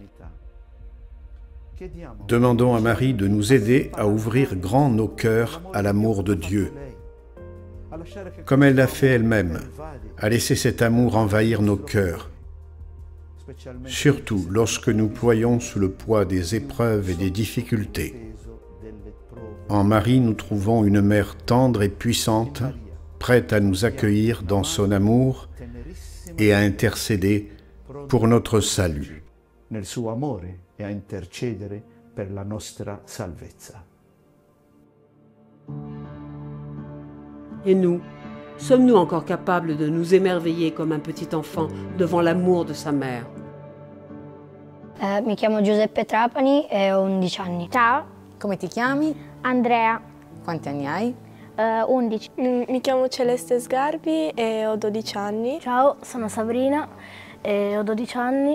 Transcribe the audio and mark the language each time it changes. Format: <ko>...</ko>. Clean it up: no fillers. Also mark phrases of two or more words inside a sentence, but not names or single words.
<fr>Demandons à Marie de nous aider à ouvrir grand nos cœurs à l'amour de Dieu, comme elle l'a fait elle-même, à laisser cet amour envahir nos cœurs, surtout lorsque nous ployons sous le poids des épreuves et des difficultés. En Marie, nous trouvons une mère tendre et puissante, prête à nous accueillir dans son amour et à intercéder pour notre salut.</fr> <it>Nel suo amore e a intercedere per la nostra salvezza.</it> <fr>Et nous, sommes-nous encore capables de nous émerveiller comme un petit enfant devant l'amour de sa mère?</fr> <it>Mi chiamo Giuseppe Trapani e ho 11 anni. Ciao, Come ti chiami? Andrea, Quanti anni hai? 11. Mi chiamo Celeste Sgarbi e ho 12 anni. Ciao, sono Sabrina e ho 12 anni.</it>